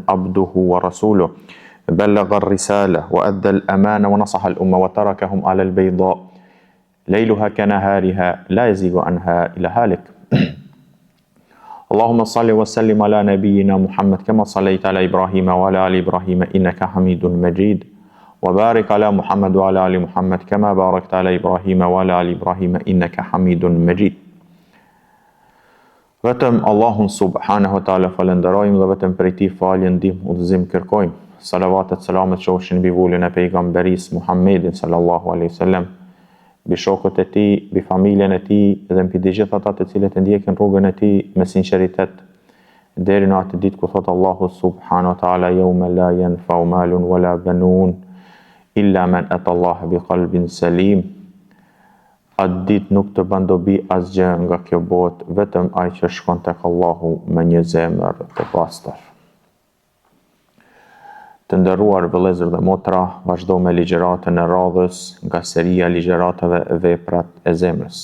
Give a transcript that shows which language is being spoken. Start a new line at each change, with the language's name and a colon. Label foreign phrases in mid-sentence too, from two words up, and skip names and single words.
Arabic: عبده ورسوله بلغ الرسالة وأدى الأمانة ونصح الأمة وتركهم على البيضاء ليلها كنهارها لا يزيغ عنها إلا هالك اللهم صل وسلم على نبينا محمد كما صليت على إبراهيم وعلى آل إبراهيم إنك حميد مجيد وبارك على محمد وعلى آل محمد كما باركت على إبراهيم وعلى آل إبراهيم إنك حميد مجيد.
Albanian: Vetëm Allahun
Arabic: سبحانه وتعالى
Albanian: falenderojmë dhe vetëm prej tij falje, ndihmë, udhëzim kërkojmë. Salavatet, selamet qofshin mbi vullin e pejgamberis Muhammedin
Arabic: صلى الله عليه وسلم,
Albanian: mbi shokët e tij, mbi familjen e tij dhe mbi të gjithë ata të cilët e ndjekin rrugën e tij me sinqeritet deri në atë ditë ku thot Allahu
Arabic: سبحانه وتعالى يوم لا ينفع مال ولا بنون إلا من أتى الله بقلب سليم.
Albanian: Atë ditë nuk të bën dobi asgjë nga kjo botë, vetëm ai që shkon tek Allahu me një zemër të pastër. Të nderuar vëllezër dhe motra, vazhdo me ligjëratën e radhës nga seria ligjëratave veprat e zemrës.